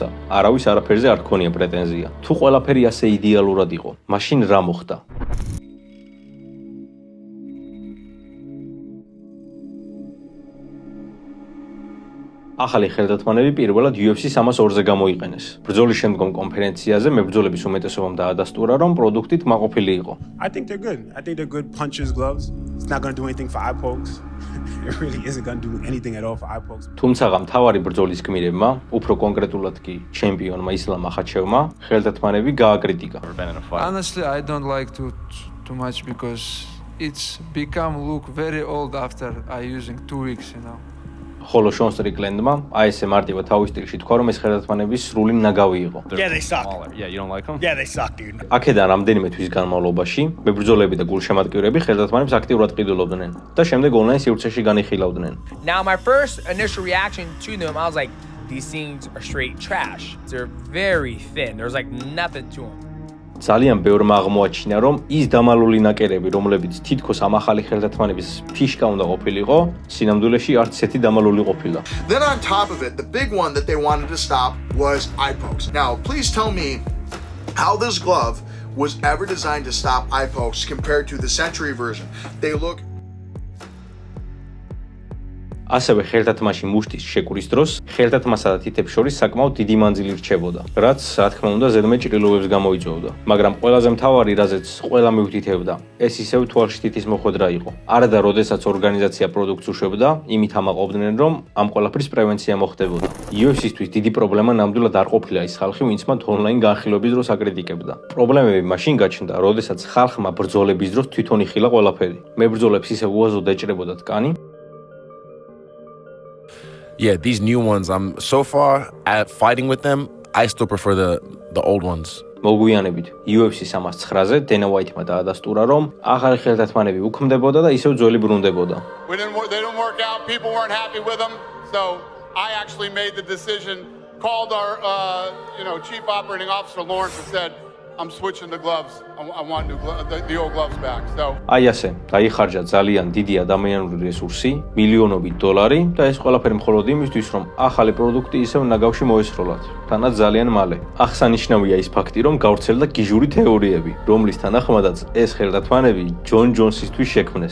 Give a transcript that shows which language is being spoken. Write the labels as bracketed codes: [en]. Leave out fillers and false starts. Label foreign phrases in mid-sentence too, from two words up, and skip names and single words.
[ka] არავის არაფერზე არ ჰქონია პრეტენზია. თუ ყველაფერი ასე იდეალურად იყო, მაშინ რა მოხდა? ახალი ხელდათმანები პირველად UFC 302-ზე გამოიყენეს. ბრძოლის შემდგომ კონფერენციაზე მებრძოლების უმეტესობამ დაადასტურა, რომ პროდუქტით მაყოფილი იყო. [en] I think they're good. I think they're good punches, gloves. It's not going to do anything for eye pokes. It really isn't going to do anything at all for eye pokes. [ka] თუმცა მთავარი ბრძოლის გმირებმა, უფრო კონკრეტულად კი ჩემპიონმა ისლამ ახაჩევმა, ხელდათმანები გააკრიტიკა. [en] Honestly, I don't like too much because it's become look very old after I using 2 weeks, you know. [ka] ხოლო შონ სტრიკლენდმა აი ესე მარტივად თავის სტილში თქვა, რომ ეს ხელდათმანების სრული ნაგავი იყო. [en] Yeah, they suck. Yeah, you don't like them? Yeah, they suck, dude. [ka] აქედან რამდენიმე თვის განმავლობაში მებრძოლები და გულშემატკივრები ხელდათმანებს აქტიურად ყიდულობდნენ და შემდეგ ონლაინ სივრცეში განიხილავდნენ. [en] Now, my first initial reaction to them, I was like, these things are straight trash. They're very thin. There's like nothing to them. [ka] ძალიან ბევრმა აღმოაჩინა, რომ ის დამალული ნაკერები, რომლებიც თითქოს ამ ახალი ხელდათმანების ფიშკა უნდა ყოფილიყო, სინამდვილეში არც ესეთი დამალული ყოფილა. [en] Then on top of it, the big one that they wanted to stop was eye pokes. Now, please tell me how this glove was ever designed to stop eye pokes compared to the Century version. They look [ka] ასევე ხელდათმაში მუშტის შეკვრის დროს ხელდათმასა და თითებს შორის საკმაოდ დიდი მანძილი რჩებოდა, რაც, რა თქმა უნდა, ზედმე ჭრილობებს გამოიწვევდა. მაგრამ ყველაზე მთავარი, რაზეც ყველა მიუთითებდა, ეს ისევ თვალში თითის მოხვედრა იყო. არადა როდესაც ორგანიზაცია პროდუქტს უშვებდა, იმით ამაყობდნენ, რომ ამ ყველაფრის პრევენცია მოხდებოდა. UFC-ისთვის დიდი პრობლემა ნამდვილად არ ყოფილა ის ხალხი, ვინც მათ ონლაინ განხილვების დროს აკრიტიკებდა. პრობლემები მაშინ გაჩნდა, როდესაც ხალხმა ბრძოლების დროს თვითონ იხილა ყველაფერი. მებრძოლებს ისევ უაზოდ ეჭრებოდათ კანი. [en] Yeah, these new ones, I'm so far at fighting with them, I still prefer the old ones. [ka] მოგვიანებით UFC 309-ზე Dana White-მა დაადასტურა, რომ ახალი ხელდათმანები უქმდებოდა და ისევ ძველი ბრუნდებოდა. [en] They didn't work out. People weren't happy with them. So I actually made the decision, called our chief operating officer Lawrence and said, I'm switching the gloves. I want the old gloves back. So [ka] აი ასე, დაიხარჯა ძალიან დიდი ადამიანური რესურსი, მილიონობით დოლარი და ეს ყველაფერი მხოლოდ იმისთვის, რომ ახალი პროდუქტი ისევ ნაგავში მოესროლათ, თანაც ძალიან მალე. აღსანიშნავია ის ფაქტი, რომ გავრცელდა გიჟური თეორიები, რომლის თანახმადაც ეს ხელდათმანები ჯონ ჯონსისთვის შექმნეს.